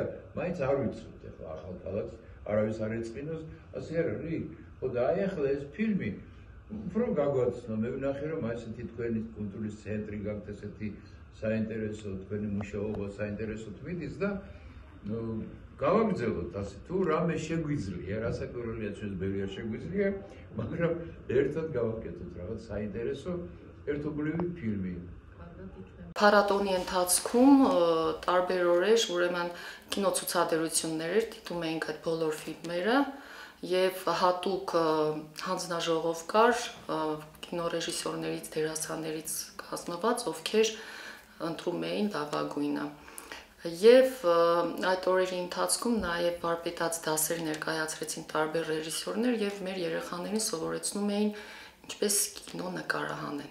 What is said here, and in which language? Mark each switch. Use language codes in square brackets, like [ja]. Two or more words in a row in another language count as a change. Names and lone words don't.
[ka] მაინც არ ვიცით ახლა ახალქალაქს არავის არ ეწყინოს ასე არ არის ხო და აი ახლა ეს ფილმი უფრო გაგვაცნო მე ვნახე რომ ასეთი თქვენი კულტურის ცენტრი გაქვთ ესეთი საინტერესო თქვენი მუშაობა საინტერესო თვითის და გავაგრძელოთ ასე თუ რამე შეგვიძლია რასაკვირველია ჩვენს ბევრი არ შეგვიძლია მაგრამ ერთად გავაკეთოთ რაღაც საინტერესო ერთობლივი ფილმი [hy] Փառատոնի ընթացքում տարբեր օրեր ուրեմն կինոցուցադրություններ դիտում էինք այդ բոլոր ֆիլմերը եւ հատուկ հանձնաժողով կար կինոռեժիսորներից դերասաններից կազմված ովքեր ընտրում էին լավագույնը եւ այդ օրերի ընթացքում նաեւ վարպետաց դասեր ներկայացրեցին տարբեր ռեժիսորներ եւ մեր երեխաներին սովորեցնում էին ինչպես կինո նկարահանեն